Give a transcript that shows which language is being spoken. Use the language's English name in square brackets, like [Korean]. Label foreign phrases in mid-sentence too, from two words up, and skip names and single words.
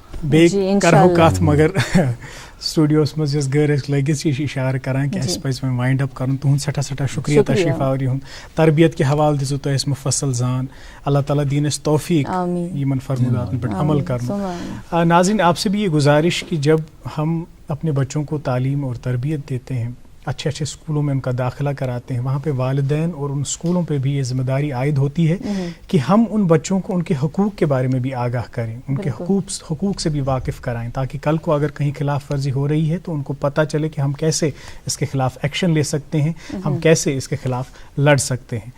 [Kashmiri] بیٚیہِ کرہو کتھ مگر سٹوڈیوس منٛز یۄس گٔر أسۍ لٔگِتھ یہِ چھِ اِشارٕ کران کہِ اَسہِ پَزِ وۄنۍ [English] wind up [Kashmiri] کرُن. تُہُنٛد سٮ۪ٹھاہ سٮ۪ٹھاہ شُکریہ تشریٖف آوری ہُنٛد. تربیت کہِ حوالہٕ دِژوٕ تۄہہِ اَسہِ مُفصل زان. اللہ تعالیٰ دِیِن اَسہِ توفیٖق یِمن فرموداتن پٮ۪ٹھ عمل کرُن. [Urdu] ناظرین آپ سے بھی یہ گزارش کہ جب ہم اپنے بچوں کو تعلیم اور تربیت دیتے ہیں, اچھے اچھے اسکولوں میں ان کا داخلہ کراتے ہیں, وہاں پہ والدین اور ان اسکولوں پہ بھی یہ ذمہ داری عائد ہوتی ہے کہ ہم ان بچوں کو ان کے حقوق کے بارے میں بھی آگاہ کریں, ان کے حقوق سے بھی واقف کرائیں, تاکہ کل کو اگر کہیں خلاف ورزی ہو رہی ہے تو ان کو پتہ چلے کہ ہم کیسے اس کے خلاف ایکشن لے سکتے ہیں, ہم کیسے اس کے خلاف لڑ سکتے ہیں.